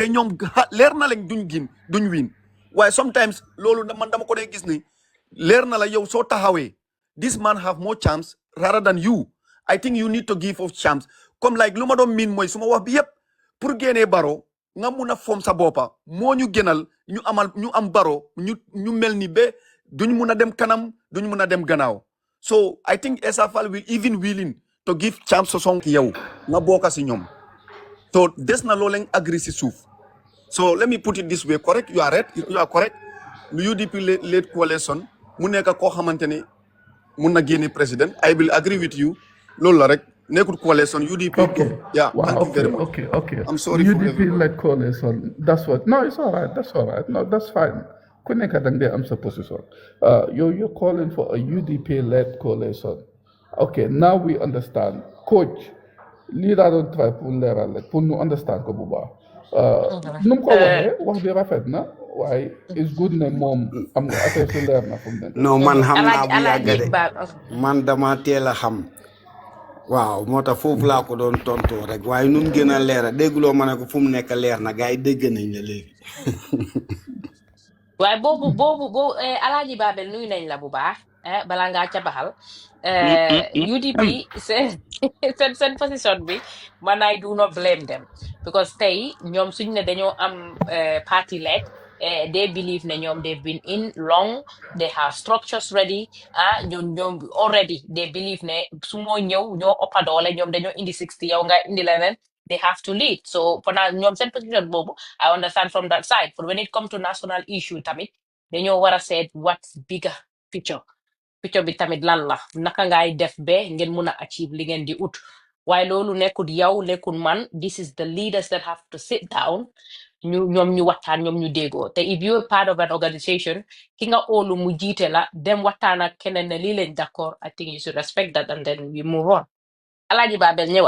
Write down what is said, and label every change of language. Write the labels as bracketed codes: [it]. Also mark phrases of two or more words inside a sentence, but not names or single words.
[wo] ñoom leer na leen duñ win waaye sometimes loolu man dama ko dee gis ni leer na la yow soo taxawee [en] this man have more chance rather than you I think you need to give of chance [wo] comme like lu ma doon miin mooy su ma wax bi yëpp pour génnee Barrow nga mun a foom sa boppa moo ñu gënal ñu am Barrow ñu mel ni ba duñ mun a dem kanam duñ mun a dem gannaaw [en] so I think Essa Faal will even willing to give chance to song [wo] yow nga bokka si ñoom so des na loo leen agree si suuf [en] so let me put it this way correct you are right you are correct [wo] lu [en] UDP led coalition [wo] mu nekk koo xamante ne mun na génne président [en] I will agree with you [wo] loolu la rek nekkul coalition UDP. [en] Okay. Yeah. Wow, Thank you very much. Okay. I'm sorry for UDP everyone. led coalition. That's what. No, it's all right. That's all right. No, that's fine. [wo] Kuneka dangde am position. [en] You're calling for a UDP led coalition. Okay. Now we understand. Coach, leader don't try [wo] pour leeral rek pour ñu [en] understand [wo] ko bu baax. Nu mu ko waxee wax bi rafet na waaye [en] it's good [wo] ne moom am nga affaire su leer na fu mu nekk. non man xam naa bu Alaaji yàgg de Ba man dama teel a xam waaw moo tax foofu laa ko doon tontoo rek waaye nu mu gën a leer a dégguloo ma ne ko fu mu nekk leer na gars yi dégg nañ la léegi. waaye boobu Alaaji Babel nuyu nañ la bu baax balaa ngaa ca baxal UDP seen position bi man [en] I do not blame them because [wo] tey ñoom suñ ne dañoo am [en] party led they believe [wo] ne ñoom [en] they've been in long they have structures ready [wo] ñoom [en] already they believe [wo] ne su moo ñëw ñoo ëppa doole ñoom dañoo indi 60 yow nga indi leneen [en] they have to lead so for now [wo] ñoom seen position boobu [en] I understand from that side but when it comes to national issue [wo] tamit dañoo war a seet [en] what's bigger picture [wo] bi tamit lan la naka ngay def ba ngeen mun a achieve li ngeen di ut waaye loolu nekkul yow nekkul man [en] this is the leaders that have to sit down [wo] ñoom ñu waxtaan ñoom ñu déggoo te [en] if you are part of an organization [wo] ki nga óolu mu jiite la dem waxtaan ak keneen ne lii lañ d'accord [en] I think you should respect that and then we move on [wo] Alaaji Babel ñëwal